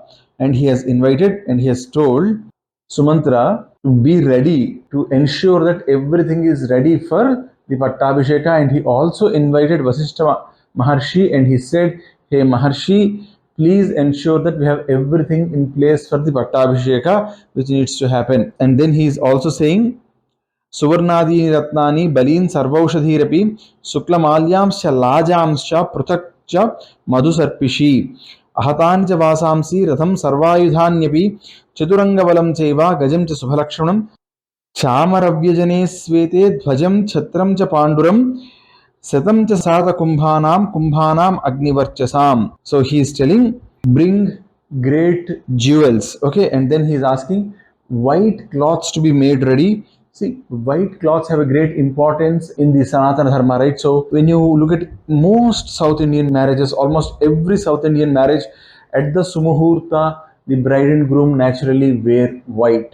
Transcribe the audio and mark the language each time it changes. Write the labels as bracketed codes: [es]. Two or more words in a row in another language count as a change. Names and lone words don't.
[en] And he has invited and he has told Sumantra to be ready to ensure that everything is ready for the Pattabhisheka. And he also invited Vasishtha Maharshi and he said, hey Maharshi, please ensure that we have everything in place for the Pattabhisheka which needs to happen. And then he is also saying, [sa] Suvarnadi Ratnani Balin Sarvaushadhirapi Suklamalyamscha Lajamscha Pruthakcha Madhusarpishi Ahatan cha Vasamsi Ratham Sarvayudhanyapi Chaturangavalam Cheva Gajam cha Subhalakshanam Chamaravyajane Svete Dhvajam Chatram cha Panduram Satam cha Sata Kumbhanam Agnivarchasam. [en] So he is telling, bring great jewels. Okay, and then he is asking white cloths to be made ready. See, white cloths have a great importance in the Sanatana Dharma, right? So when you look at most South Indian marriages, almost every South Indian marriage, at the Sumuhurta, the bride and groom naturally wear white.